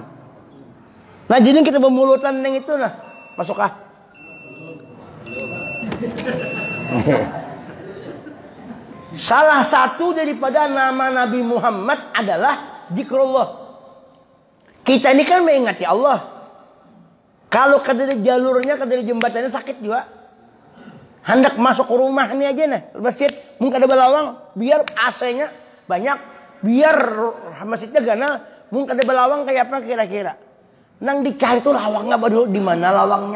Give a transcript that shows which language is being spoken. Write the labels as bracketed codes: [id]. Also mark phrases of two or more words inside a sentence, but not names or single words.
[bjn] Nah, jadi kita bermulutan yang itu nah. Masukah? [id] Salah satu daripada nama Nabi Muhammad adalah zikrullah. Kita ini kan mengingati Allah. [bjn] Kalau kada jalurnya, kada jembatannya sakit juga. Hendak masuk ke rumah ini aja nih, masjid, mungkin ada belawang, biar AC-nya banyak, biar masjidnya ganal, mungkin ada belawang kayak apa kira-kira. Nang dicari tuh lawangnya baru di mana lawangnya?